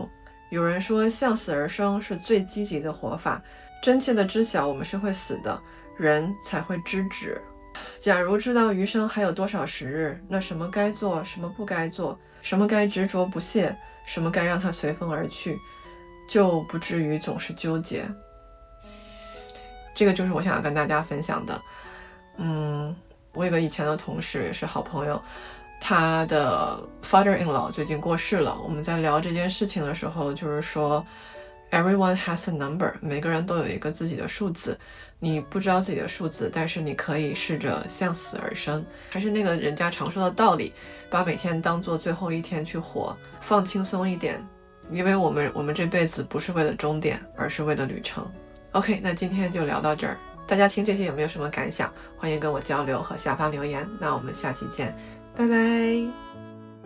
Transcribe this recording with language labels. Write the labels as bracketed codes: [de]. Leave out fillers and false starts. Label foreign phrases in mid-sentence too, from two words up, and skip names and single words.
[zh] 有人說向死而生是最積極的活法，真切的知曉我們是會死的，人才會知止。假如知道餘生還有多少時日，那什麼該做，什麼不該做，什麼該執着不懈，什麼該讓它隨風而去，就不至於總是糾結。這個就是我想要跟大家分享的。我有個以前的同事也是好朋友，他的 father-in-law 最近過世了。我們在聊這件事情的時候，就是說 [en] everyone has a number， [zh] 每個人都有一個自己的數字。你不知道自己的數字，但是你可以試着向死而生。還是那個人家常說的道理，把每天當做最後一天去活，放輕鬆一點，因為我們這輩子不是為了終點，而是為了旅程。OK，那今天就聊到這兒。大家聽這些有沒有什麼感想？歡迎跟我交流和下方留言。那我們下期見，拜拜。